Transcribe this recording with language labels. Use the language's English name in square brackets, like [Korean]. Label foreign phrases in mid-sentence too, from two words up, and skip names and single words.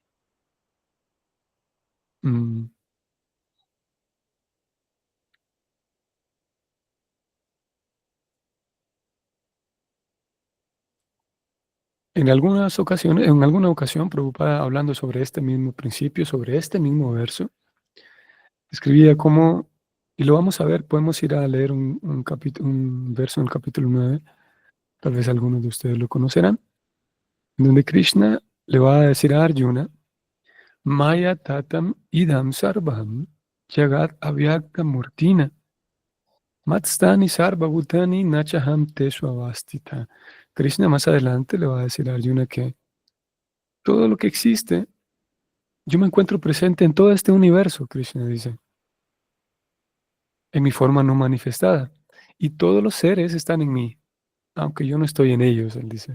[Spanish] Mm. En alguna ocasión, Prabhupada, hablando sobre este mismo principio, sobre este mismo verso, escribía como, y lo vamos a ver, podemos ir a leer un verso en el capítulo 9, tal vez algunos de ustedes lo conocerán, en donde Krishna le va a decir a Arjuna, [Sanskrit] Maya tatam idam sarvam jagat avyakta murtina matstani sarva bhutani nachaham teshu avastita. [Spanish] Krishna más adelante le va a decir a Arjuna que todo lo que existe, yo me encuentro presente en todo este universo, Krishna dice. en mi forma no manifestada. Y todos los seres están en mí, aunque yo no estoy en ellos, él dice.